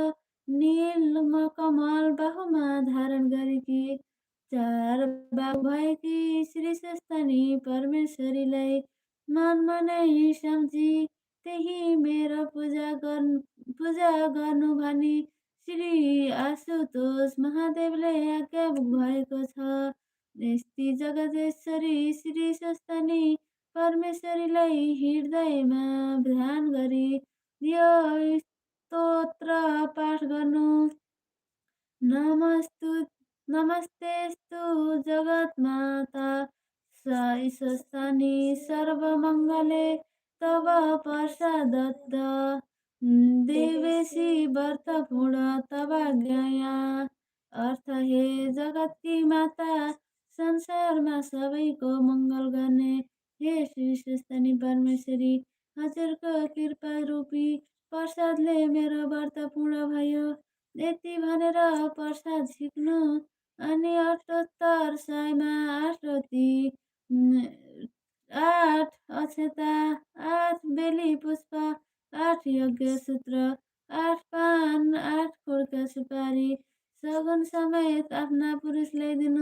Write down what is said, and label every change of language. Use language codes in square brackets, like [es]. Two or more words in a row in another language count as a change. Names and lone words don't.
[ne] नीलकमल बाहुमा धारण गरेकी चार बाहु भएकी श्री स्वस्तानी परमेश्वरीलाई मनमा नै सम्झी त्यही मेरो पूजा गर्नु भनी श्री आशुतोष महादेवले आज्ञा भएको छ। यस्ती जगदेश्वरी श्री स्वस्तानी परमेश्वरीलाई हृदयमा ध्यान गरी यो स्तोत्र पाठ गर्नु। [sa] नमस्तेस्तु जगन्माता स्वस्तानी सर्वमङ्गले तव प्रसादतः देवेशी व्रतपूर्ण तवाज्ञया। [ne] अर्थ हे जगतकी माता संसारमा सबैको मङ्गल गर्ने हे श्री स्वस्तानी परमेश्वरी हजुरको कृपा रूपी प्रसादले मेरो व्रत पूर्ण भयो। यति भनेर प्रसाद झिक्नु अनि अठोत्तर सयमा 8 रोटी 8 अक्षता 8 बेली पुष्प 8 यज्ञ सूत्र 8 पान 8 खुड्का सुपारी सगुन समेत आफ्ना पुरुषलाई दिनु।